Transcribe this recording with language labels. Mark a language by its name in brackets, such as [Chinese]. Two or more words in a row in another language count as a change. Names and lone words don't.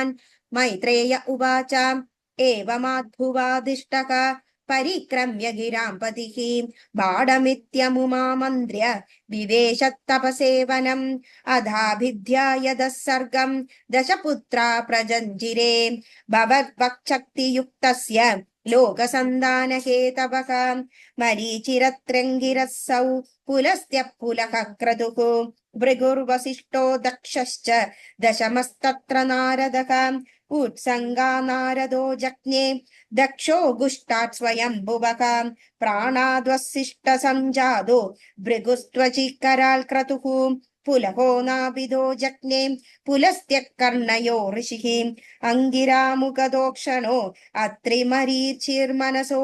[Sanskrit] മൈത്രേയ ഉവാച ഏവമാദ്ഭുവാദിഷ്ടഃ പരിക്രമ്യ ഗിരാം പതിഃ ബാഡമിത്യമുമാമന്ത്ര്യ വിവേശത്തപസേവനം അധാഭിധ്യായതഃ സർഗം ദശപുത്രാ പ്രജഞ്ജിരേ ഭവദ്ഭക്ശക്തിയുക്തസ്യ ലോകസന്ധാനഹേതവഃ മരീചിരത്രംഗിരസ്സൗ പുലസ്ത്യ പുലഃ ക്രതുഃ ഭൃഗുർവസിഷ്ഠോ ദക്ഷശ്ച ദശമസ്തത്ര നാരദഃ उत्संगा नारदो जज्ञे दक्षो गुष्टात् स्वयंभुवः प्राणाद्वसिष्ठ संजातो भृगुस्त्वचिकराल् क्रतुः पुलहो नाभिदो जज्ञे पुलस्त्य कर्णयो ऋषिः अंगिरामुखदोक्षणो अत्रिमरीचिर्मनसो